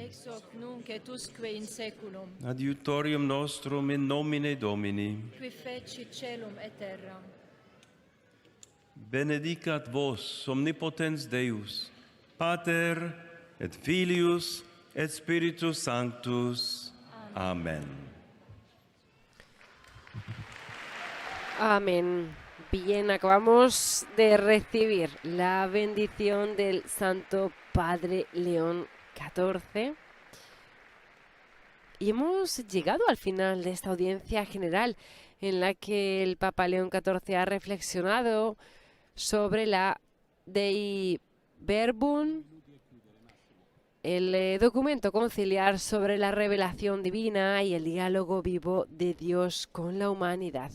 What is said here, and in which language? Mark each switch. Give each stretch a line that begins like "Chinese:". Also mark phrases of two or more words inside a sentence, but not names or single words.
Latin: ex hoc nunc et usque in seculum, adiutorium nostrum in nomine Domini. qui feci celum et terram. Benedicat vos omnipotens Deus, Pater et Filius et Spiritus Sanctus. Amen.
Spanish: Amén. Bien, acabamos de recibir la bendición del Santo Padre León XIV y hemos llegado al final de esta audiencia general en la que el Papa León XIV ha reflexionado sobre la Dei Verbum, el documento conciliar sobre la revelación divina y el diálogo vivo de Dios con la humanidad.